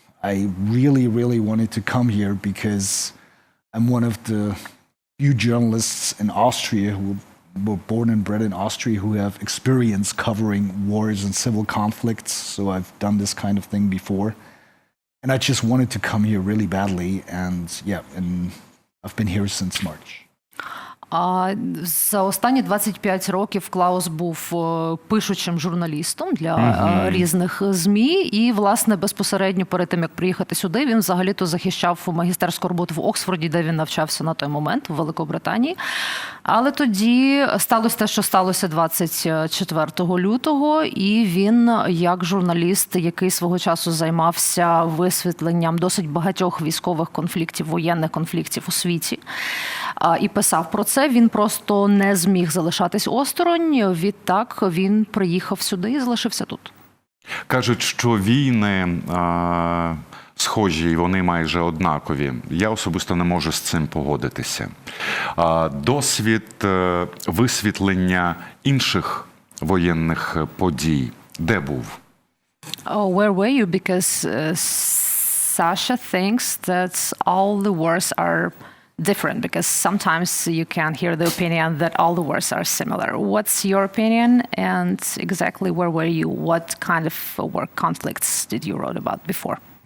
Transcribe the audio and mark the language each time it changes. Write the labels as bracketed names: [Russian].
[English] I really, really wanted to come here because I'm one of the few journalists in Austria who were born and bred in Austria who have experience covering wars and civil conflicts. So I've done this kind of thing before. And I just wanted to come here really badly. And and I've been here since March. [Ukrainian] За останні 25 років Клаус був пишучим журналістом для різних ЗМІ. І, власне, безпосередньо перед тим, як приїхати сюди, він взагалі-то захищав магістерську роботу в Оксфорді, де він навчався на той момент, в Великобританії. Але тоді сталося те, що сталося 24 лютого, і він, як журналіст, який свого часу займався висвітленням досить багатьох військових конфліктів, воєнних конфліктів у світі, і писав про це, він просто не зміг залишатись осторонь. Відтак він приїхав сюди і залишився тут. Кажуть, що війни схожі, і вони майже однакові. Я особисто не можу з цим погодитися. Досвід висвітлення інших воєнних подій де був? [English] Where were you? Because Sasha thinks that all the wars are different, because sometimes you can hear the opinion that all the wars are similar. What's your opinion, and exactly where were you? What kind of war conflicts did you write about before?